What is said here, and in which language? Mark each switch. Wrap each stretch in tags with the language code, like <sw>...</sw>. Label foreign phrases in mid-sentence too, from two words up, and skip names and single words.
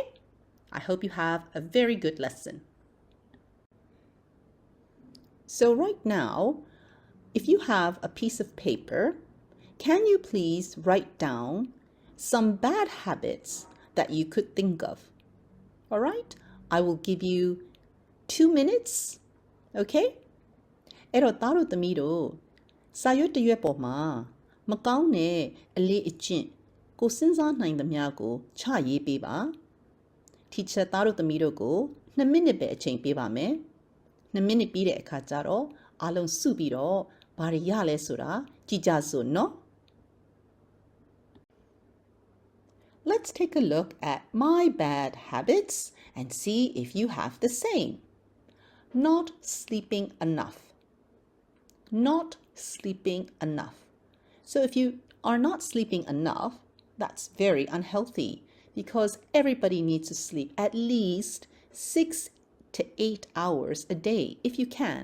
<en>I hope you have a very good lesson. So right now, if you have a piece of paper, can you please write down some bad habits that you could think of? All right? I will give you 2 minutes.</en> <my>Okay? အဲ့တော့သားတို့သမီးတို့စာရွက်တစ်ရွက်ပေါ်မှာမကောင်းတဲ့အလေးအကျင့်ကိုစဉ်းစားနိုင်သမျှကိုချရေးပေးပါ Teacher သားတို့သမီးတို့ကို2 မိနစ်ပဲအချိန်ပေးပါမယ် 2 မိနစ်ပြီးတဲ့အခါကျတော့အားလုံးစုပြီးတော့ဘာတွေရလဲဆိုတာကြည့်ကြစို့နော်</my> <en>Let's take a look at my bad habits and see if you have the same. Not sleeping enough. Not sleeping enough. So if you are not sleeping enough, that's very unhealthy because everybody needs to sleep at least 6 to 8 hours a day if you can.</en>